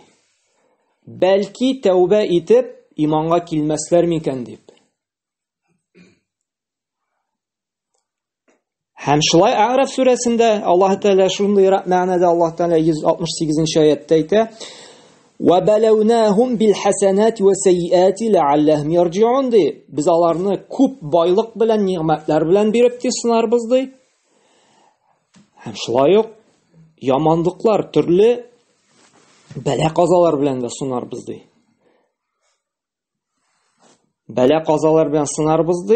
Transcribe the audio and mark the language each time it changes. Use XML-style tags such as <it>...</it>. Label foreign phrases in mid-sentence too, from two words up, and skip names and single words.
<tt>Бәлки тәүбә итеп иманга килмәсләр микән дип. Һәм шулай А'раф сүрәсендә Аллаһ Тәгалә шундый мәгънәдә Аллаһ Тәгалә 168-нче аятта әйтә:</tt> <ar>"وبلوناهم بالحسنات والسيئات لعلهم يرجعون"</ar> <tt>ди. Без аларны күп байлык белән, ниъмәтләр белән биреп сынарбыз ди. Һәм шулай ук яманлыклар, төрле бәла-казалар белән дә сынарбыз ди. Бәла-казалар белән сынарбыз ди.</tt>